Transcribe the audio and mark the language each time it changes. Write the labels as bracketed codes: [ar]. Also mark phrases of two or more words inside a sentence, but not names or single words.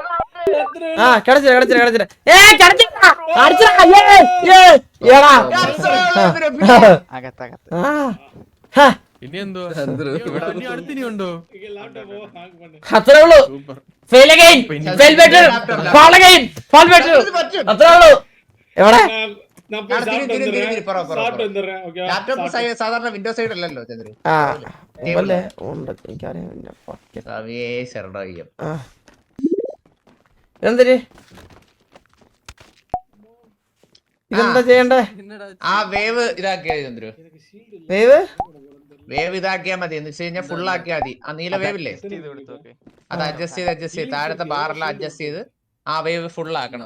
[ml] ഇനി എന്തോ അടുത്തിനി ഉണ്ടോ അത്രേ ഉള്ളൂ [en] fail again fail better fall again fall better [ml] അത്രേ ഉള്ളൂ എവിടെ [ta] நான் போய் சாப்பிட்டு வந்துடுறேன் ஓகே [ml] ലാപ്ടോപ്പ് സാധാരണ [en] window side [ml] അല്ലല്ലോ ചന്ദ്രു അല്ലേ ഉണ്ട് എനിക്കറിയാം എന്തിന് ഇതെന്താ ചെയ്യണ്ടേ ആ വേവ് ഇതാക്കിയാ മതി ചന്ദ്രു വേവ് ഇതാക്കിയാ മതി എന്ന് വെച്ച് കഴിഞ്ഞാൽ ഫുൾ ആക്കിയാ മതി ആ നീല വേവ് ഇല്ലേ അത് അഡ്ജസ്റ്റ് ചെയ്ത് താഴത്തെ ബാറെല്ലാം അഡ്ജസ്റ്റ് ചെയ്ത് ആ വേവ് ഫുൾ ആക്കണം